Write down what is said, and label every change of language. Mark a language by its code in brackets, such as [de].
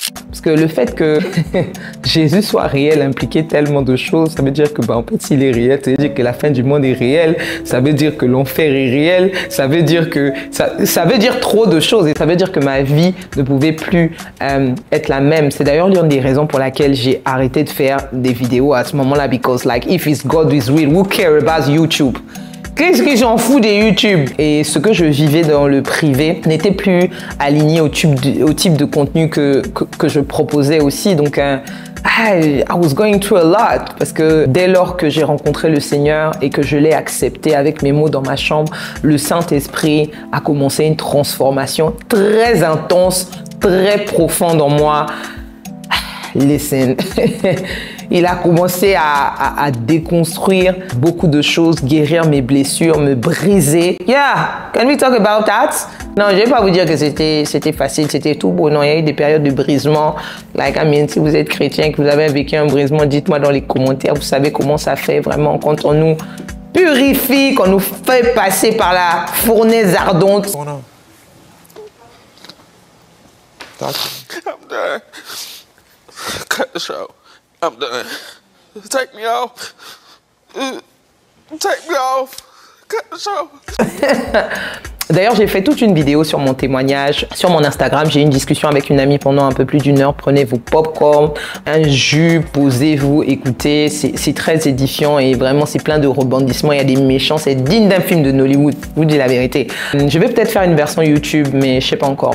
[fr] Parce que le fait que Jésus soit réel impliquait tellement de choses. Ça veut dire que, en fait, s'il est réel, ça veut dire que la fin du monde est réelle. Ça veut dire que l'enfer est réel. Ça veut dire que... Ça veut dire trop de choses. Et ça veut dire que ma vie ne pouvait plus être la même. C'est d'ailleurs l'une des raisons pour laquelle j'ai arrêté de faire des vidéos à ce moment-là. [en] Because, like, if it's God is real, who care about YouTube? [fr] Qu'est-ce que j'en fous des YouTube? Et ce que je vivais dans le privé n'était plus aligné au type de contenu que je proposais aussi. Donc, [en] I was going through a lot. [fr] Parce que dès lors que j'ai rencontré le Seigneur et que je l'ai accepté avec mes mots dans ma chambre, le Saint-Esprit a commencé une transformation très intense, très profonde en moi. [en] Listen. [fr] Il a commencé à déconstruire beaucoup de choses, guérir mes blessures, me briser. [en] Yeah, can we talk about that? [fr] Non, je vais pas vous dire que c'était facile, c'était tout beau. Non, il y a eu des périodes de brisement. [en] Like, I mean, [fr] si vous êtes chrétien, que vous avez vécu un brisement, dites-moi dans les commentaires. Vous savez comment ça fait vraiment quand on nous purifie, qu'on nous fait passer par la fournaise ardente. [en] I'm done. Cut the show. I'm done. Take me off. Take me off. Cut the show. [fr] D'ailleurs, j'ai fait toute une vidéo sur mon témoignage, sur mon Instagram. J'ai eu une discussion avec une amie pendant un peu plus d'1 heure. Prenez vos pop-corn, un jus, posez-vous, écoutez. C'est très édifiant et vraiment, c'est plein de rebondissements. Il y a des méchants. C'est digne d'un film de Nollywood. Je vous dis la vérité. Je vais peut-être faire une version YouTube, mais je sais pas encore.